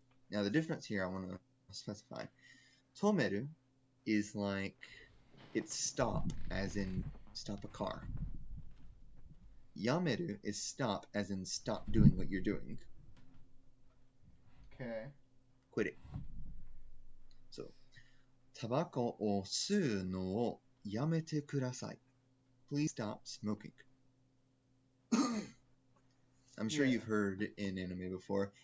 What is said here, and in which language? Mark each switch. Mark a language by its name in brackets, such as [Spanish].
[English] Now the difference here I want to specify. Tomeru is like it's stop, as in stop a car. Yameru is stop, as in stop doing what you're doing. Okay. Quit it. [Japanese] So, タバコを吸うのをやめてください. [English] Please stop smoking. I'm sure you've heard in anime before.